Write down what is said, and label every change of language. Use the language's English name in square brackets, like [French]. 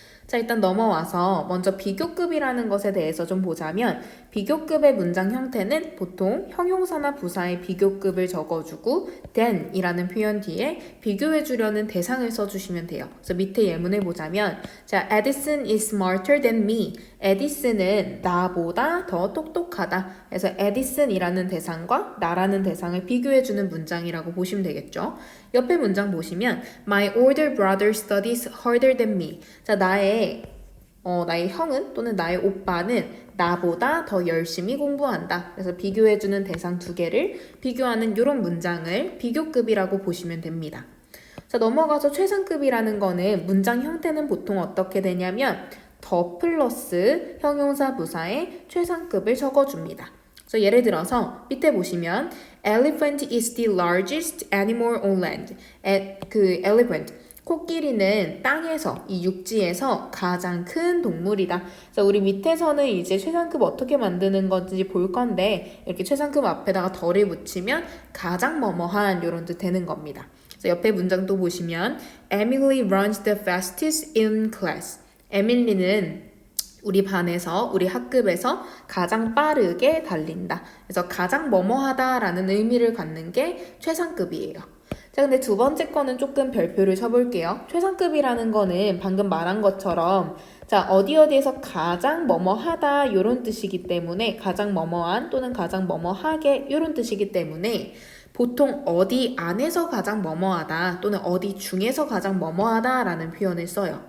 [Korean] 자, 일단 넘어와서 먼저 비교급이라는 것에 대해서 좀 보자면 비교급의 문장 형태는 보통 형용사나 부사의 비교급을 적어주고 then 이라는 표현 뒤에 비교해주려는 대상을 써주시면 돼요. 그래서 밑에 예문을 보자면 자, [English] Edison is smarter than me. [Korean] 에디슨은 나보다 더 똑똑하다. 그래서 에디슨이라는 대상과 나라는 대상을 비교해주는 문장이라고 보시면 되겠죠. 옆에 문장 보시면 [English] My older brother studies harder than me. [Korean] 자, 나의 형은 또는 나의 오빠는 나보다 더 열심히 공부한다. 그래서 비교해주는 대상 두 개를 비교하는 이런 문장을 비교급이라고 보시면 됩니다. 자, 넘어가서 최상급이라는 거는 문장 형태는 보통 어떻게 되냐면 더 플러스 형용사 부사의 최상급을 적어줍니다. 그래서 예를 들어서 밑에 보시면 [English] Elephant is the largest animal on land. [Korean] elephant 코끼리는 땅에서 이 육지에서 가장 큰 동물이다. 그래서 우리 밑에서는 이제 최상급 어떻게 만드는 건지 볼 건데 이렇게 최상급 앞에다가 덜을 붙이면 가장 뭐뭐한 이런 뜻 되는 겁니다. 그래서 옆에 문장도 보시면 [English] Emily runs the fastest in class. [Korean] 에밀리는 우리 반에서, 우리 학급에서 가장 빠르게 달린다. 그래서 가장 뭐뭐하다라는 의미를 갖는 게 최상급이에요. 자, 근데 두 번째 거는 조금 별표를 쳐볼게요. 최상급이라는 거는 방금 말한 것처럼 자, 어디에서 가장 뭐뭐하다 이런 뜻이기 때문에 가장 뭐뭐한 또는 가장 뭐뭐하게 이런 뜻이기 때문에 보통 어디 안에서 가장 뭐뭐하다 또는 어디 중에서 가장 뭐뭐하다 라는 표현을 써요.